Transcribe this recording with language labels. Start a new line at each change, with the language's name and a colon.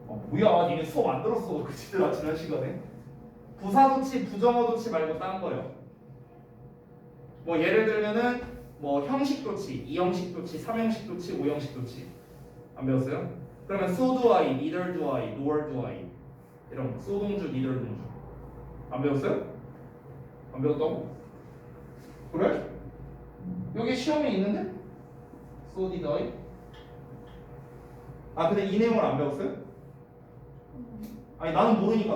Korean: 뭐야, 니네 수업 안 들었어. 그치들아, 지난 시간에. 부사도치, 부정어도치 말고 딴 거요. 뭐 예를 들면은 뭐 형식도치, 이형식도치, 삼형식도치, 오형식도치 안 배웠어요? 그러면
English: so do I, neither do I, nor do I
Korean: 이런 거. so 동주, neither 동주 안 배웠어요? 안 배웠다고? 그래? 여기 시험에 있는데?
English: so did I?
Korean: 근데 이 내용을 안 배웠어요? 아니 나는 모르니까.